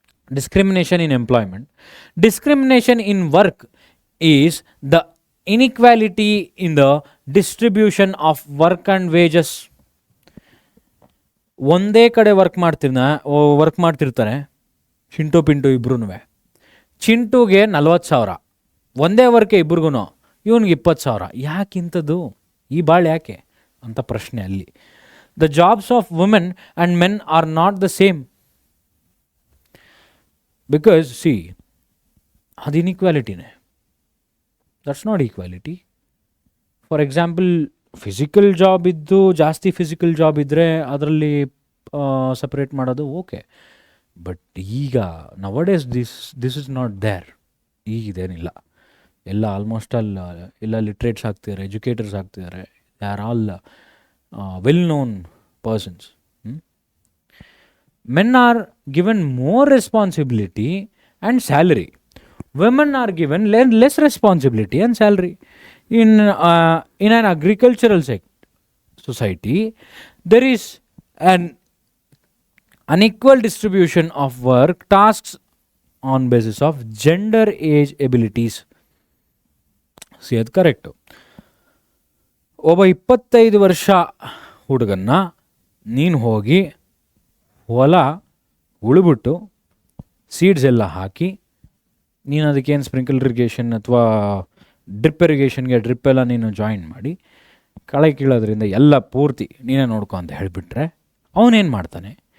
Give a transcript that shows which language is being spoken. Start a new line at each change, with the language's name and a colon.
English: Discrimination in employment. Discrimination in work is the inequality in the distribution of work and wages.
Kannada: ಒಂದೇ ಕಡೆ work ಮಾಡ್ತಿರ್ತಾರೆ ಚಿಂಟು ಪಿಂಟು ಇಬ್ರು. ಚಿಂಟುಗೆ 40,000, ಒಂದೇ ವರ್ಕೆ ಇಬ್ರಿಗೂ, ಇವನಿಗೆ 20,000. ಯಾಕಿಂಥದ್ದು? ಈ ಬಾಳ್ ಯಾಕೆ ಅಂತ ಪ್ರಶ್ನೆ ಅಲ್ಲಿ.
English: The jobs of women and men are not the same. Because see,
Kannada: ಅದು
English: ಇನ್ಇಕ್ವಾಲಿಟಿನೇ, that's not equality. For example,
Kannada: physical job ಇದ್ದು ಜಾಸ್ತಿ ಫಿಸಿಕಲ್ ಜಾಬ್ ಇದ್ದರೆ ಅದರಲ್ಲಿ ಸಪ್ರೇಟ್ ಮಾಡೋದು ಓಕೆ.
English: But ಈಗ nowadays this is not there.
Kannada: ಈಗಿದೇನಿಲ್ಲ, ಎಲ್ಲ ಆಲ್ಮೋಸ್ಟ್ ಎಲ್ಲ ಲಿಟ್ರೇಟ್ಸ್ ಆಗ್ತಿದ್ದಾರೆ, ಎಜುಕೇಟರ್ಸ್ ಆಗ್ತಿದ್ದಾರೆ.
English: They are all well known persons. Men are given more responsibility and salary. women are given less responsibility and salary. In an agricultural society, there is an unequal distribution of work tasks on basis of gender, age, abilities. See,
Kannada: ಅದು correct. ಒಬ್ಬ 25 ವರ್ಷ ಹುಡುಗನ್ನ ನೀನು ಹೋಗಿ ಹೊಲ ಉಳುಬಿಟ್ಟು seeds ಎಲ್ಲ ಹಾಕಿ, ನೀನು ಅದಕ್ಕೇನು sprinkle irrigation ಅಥವಾ ಡ್ರಿಪ್ ಇರಿಗೇಷನ್ಗೆ ಡ್ರಿಪ್ಪೆಲ್ಲ ನೀನು ಜಾಯಿನ್ ಮಾಡಿ ಕಳೆ ಕೀಳೋದ್ರಿಂದ ಎಲ್ಲ ಪೂರ್ತಿ ನೀನೇ ನೋಡ್ಕೊ ಅಂತ ಹೇಳಿಬಿಟ್ರೆ ಅವನೇನು ಮಾಡ್ತಾನೆ?